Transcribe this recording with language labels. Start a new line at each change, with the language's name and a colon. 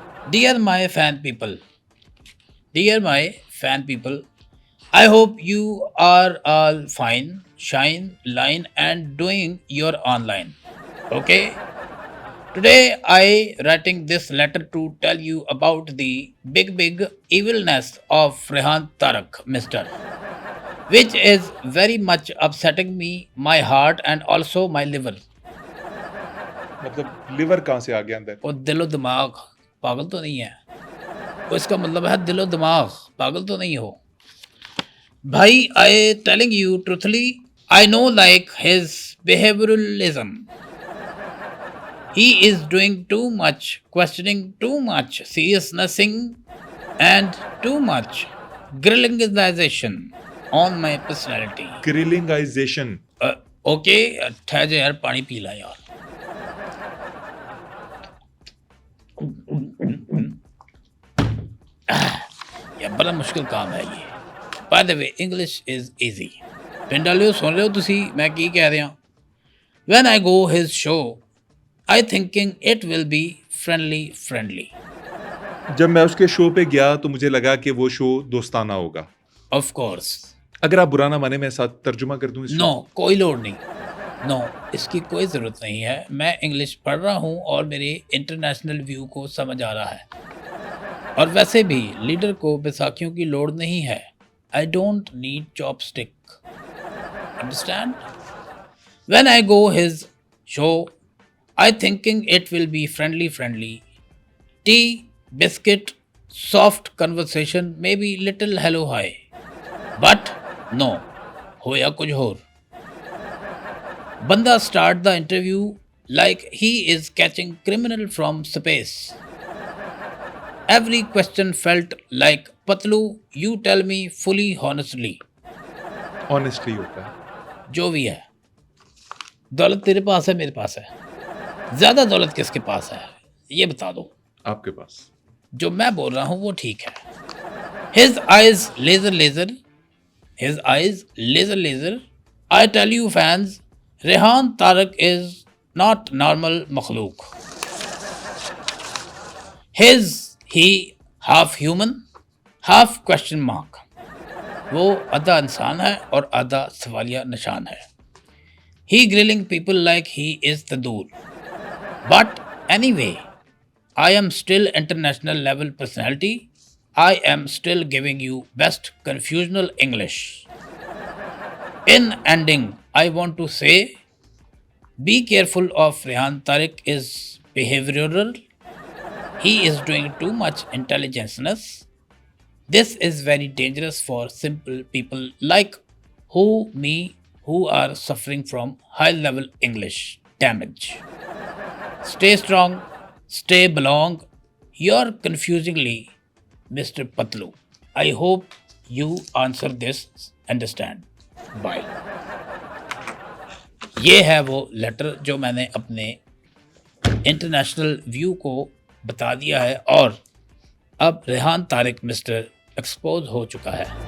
English: Dear my fan people, dear my fan people, I hope you are all fine, shine, line, and doing your online. Okay? Today I writing this letter to tell you about the big evilness of Rehan Tarak, Mister, which is very much upsetting me, my heart, and also my liver.
Hindi: मतलब liver कहाँ से आ गया अंदर? वो दिलो दिमाग पागल तो नहीं है? वो इसका मतलब है दिलो दिमाग पागल तो नहीं हो भाई।
English: I telling you truthfully, I know like his behavioralism. He is doing too much, questioning too much, seriousnessing, and too much grillingization on my personality. Grillingization.
Hindi: Okay, ठहर जा यार, पानी पी ला यार। यार बड़ा मुश्किल काम है ये।
English: By the way, English is easy.
Punjabi: ਪਿੰਡ ਵਾਲਿਓ ਸੁਣ ਰਹੇ ਹੋ ਤੁਸੀਂ ਮੈਂ ਕੀ ਕਹਿ ਰਿਹਾ?
English: When I go his show, I thinking it will be friendly.
Hindi: जब मैं उसके शो पे गया तो मुझे लगा कि वो शो दोस्ताना होगा।
English: Of course.
Hindi: अगर आप बुरा ना माने, मैं साथ तर्जुमा कर दूं इस No, कोई लोड नहीं। No, इसकी कोई ज़रूरत नहीं है। मैं इंग्लिश पढ़ रहा हूँ और मेरे इंटरनेशनल व्यू को समझ आ रहा है। और वैसे भी लीडर को बैसाखियों की लोड़ नहीं है।
English: I don't need chopstick. Understand? When I go his show, I thinking it will be friendly. Tea, biscuit, soft conversation, maybe little hello hi. But no,
Hindi: होया कुछ और।
English: बंदा start the interview like he is catching criminal from space. Every question felt like, Patlu, you tell me fully honestly.
Hindi: Honestly होता है। जो भी है, दौलत तेरे पास है, मेरे पास है। ज़्यादा दौलत किसके पास है ये बता दो। आपके पास। जो मैं बोल रहा हूँ वो ठीक है।
English: His eyes laser. His eyes laser. I tell you fans, Rehan Tarak is not normal makhluk. He half human, half question mark.
Hindi: वो आधा इंसान है और आधा सवालिया निशान है।
English: He grilling people like he is tandoor. But anyway, I am still international level personality. I am still giving you best confusional English. In ending, I want to say, be careful of Rehan Tariq is behavioral. He is doing too much intelligence. This is very dangerous for simple people like me who are suffering from high level English damage. Stay strong, stay belong. You're confusingly Mr. Patlu. I hope you answer this. Understand. Bye.
Hindi: ये है वो letter जो मैंने अपने international view को बता दिया है और अब रेहान तारिक मिस्टर एक्सपोज हो चुका है।